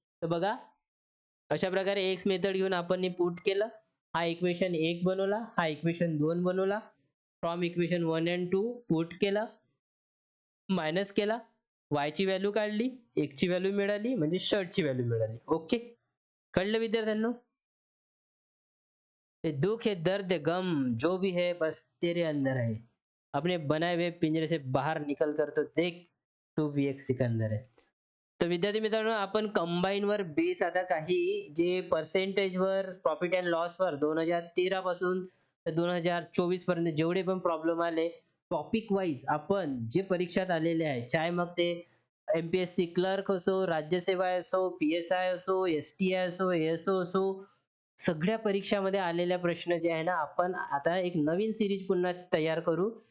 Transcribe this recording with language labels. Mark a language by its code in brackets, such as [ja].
[mr] तर बघा अशा प्रकारे एक्स मेथड घेऊन आपण पुट केलं. हा इक्वेशन 1 बनवला हा इक्वेशन 2 बनवला. [en] from equation 1 and 2 [mr] पुट केला मायनस केला y ची व्हॅल्यू काढली x ची व्हॅल्यू मिळाली म्हणजे शर्टची व्हॅल्यू मिळाली. ओके कळलं विद्यार्थ्यांनो. [hi] ये दुख है दर्द गम जो भी है बस तेरे अंदर है अपने बनाए हुए पिंजरे से बाहर निकल कर तो देख तू भी एक सिकंदर है. [mr] तर विद्यार्थी मित्रांनो आपण कंबाईन वर बेस आता काही जे पर्सेंटेज वर प्रॉफिट अँड लॉस वर 2013 पासून तर 2024 पर्यंत जेवढे पण प्रॉब्लेम आले टॉपिक वाईज आपण जे परीक्षात आलेले आहे चाहे मग ते MPSC क्लर्क असो राज्यसेवा असो PSI असो STI असो ASO असो सगळ्या परीक्षामध्ये आलेल्या प्रश्न जे आहे ना आपण आता एक नवीन सिरीज पुन्हा तयार करू.